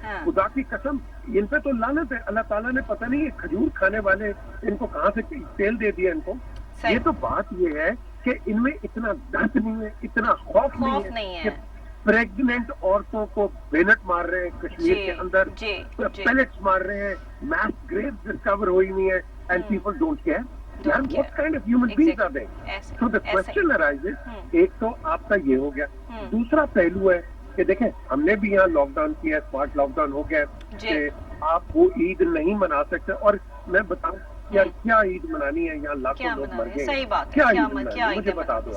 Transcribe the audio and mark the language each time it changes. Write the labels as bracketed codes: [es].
[ur] خدا کی قسم ان پہ تو لعنت ہے. اللہ تعالیٰ نے پتہ نہیں کھجور کھانے والے ان کو کہاں سے تیل دے دیا ان کو. یہ تو بات یہ ہے کہ ان میں اتنا درد نہیں ہے، اتنا خوف نہیں ہے کہ پریگننٹ عورتوں کو بینٹ مار رہے ہیں کشمیر کے اندر، پیلٹس مار رہے ہیں، میس گریوز ڈسکور ہوئی ہوئی ہیں [en] And people don't care. What kind of human beings are they? So the question arises, [ur] ایک تو آپ کا یہ ہو گیا. دوسرا پہلو ہے کہ دیکھیں ہم نے بھی یہاں لاک ڈاؤن کیا، اسمارٹ لاک ڈاؤن ہو گیا کہ آپ وہ عید نہیں منا سکتے. اور میں بتاؤں یار کیا عید منانی ہے، یہاں لاکھوں لوگ مر گئے. صحیح بات، کیا عید منانی ہے مجھے بتا دو.